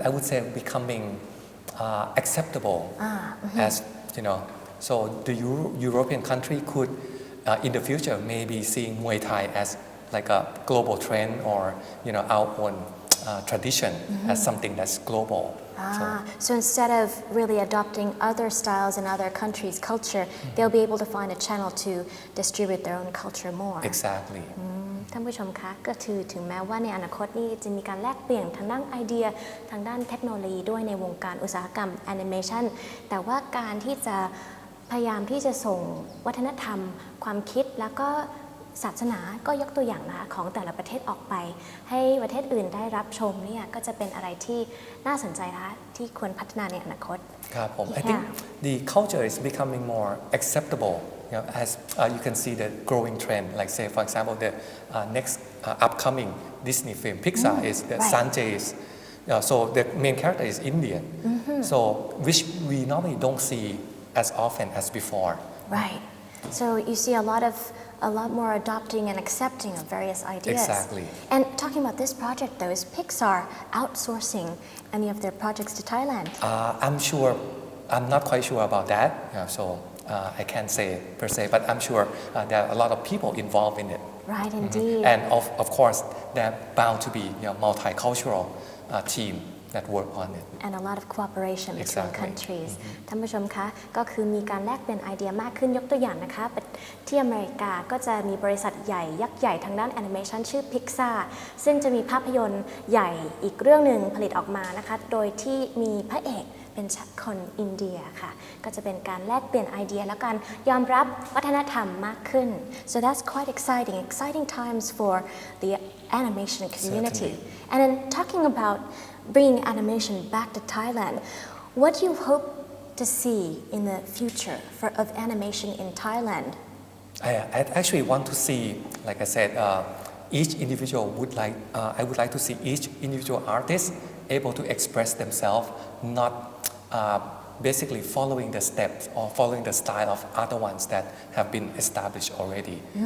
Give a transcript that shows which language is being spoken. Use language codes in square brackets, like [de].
[en] I would say becoming acceptable as, so the European country could in the future maybe seeing Muay Thai as like a global trend or, our own tradition as something that's global. So instead of really adopting other styles in other countries' culture, they'll be able to find a channel to distribute their own culture more. Exactly. [th] ท่านผู้ชมคะก็คือถึงแม้ว่าในอนาคตนี้จะมีการแลกเปลี่ยนทางด้านไอเดียทางด้านเทคโนโลยีด้วยในวงการอุตสาหกรรมแอนิเมชันแต่ว่าการที่จะพยายามที่จะส่งวัฒนธรรมความคิดแล้วก็ศาสนาก็ยกตัวอย่างนะคะของแต่ละประเทศออกไปให้ประเทศอื่นได้รับชมเนี่ยก็จะเป็นอะไรที่น่าสนใจนะคะที่ควรพัฒนาในอนาคต ครับผม [en] I think the culture is becoming more acceptable as you can see the growing trend like say for example the next upcoming Disney film Pixar is the Sanjay's So the main character is Indian, so which we normally don't see as often as before. Right. So you see a lot more adopting and accepting of various ideas. Exactly. And talking about this project though, is Pixar outsourcing any of their projects to Thailand? I'm not quite sure about that. So I can't say per se, but I'm sure there are a lot of people involved in it. Right, indeed. And of course, there are bound to be multicultural team that work on it. And a lot of cooperation between Exactly. [th] countries ท่านผู้ชมคะก็คือมีการแลกเปลี่ยนไอเดียมากขึ้นยกตัวอย่างนะคะที่อเมริกาก็จะมีบริษัทใหญ่ยักษ์ใหญ่ทางด้านแอนิเมชันชื่อ Pixar ซึ่งจะมีภาพยนตร์ใหญ่อีกเรื่องหนึ่งผลิตออกมานะคะโดยที่มีพระเอกเป็นคนอินเดียค่ะก็จะเป็นการแลกเปลี่ยนไอเดียและการยอมรับวัฒนธรรมมากขึ้น [en] so that's quite exciting times for the animation community. Certainly. And then talking about bringing animation back to Thailand, what do you hope to see in the future of animation in Thailand? I actually want to see, like I said, each individual I would like to see each individual artist able to express themselves, not basically following the steps or following the style of other ones that have been established already.